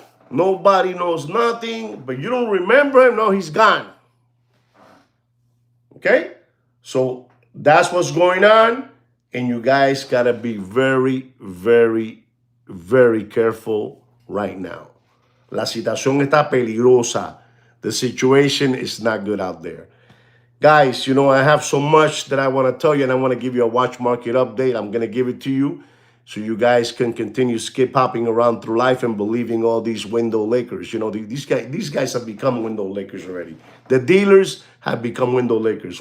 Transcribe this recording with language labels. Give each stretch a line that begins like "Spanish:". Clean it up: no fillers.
English: Nobody knows nothing. But you don't remember him? No, he's gone. Okay? So that's what's going on. And you guys got to be very, very, very careful right now.
Spanish: La situación está peligrosa.
English: The situation is not good out there. Guys, you know, I have so much that I want to tell you, and I want to give you a watch market update. I'm going to give it to you so you guys can continue skip hopping around through life and believing all these window Lakers. You know, these guys have become window Lakers already. The dealers have become window Lakers.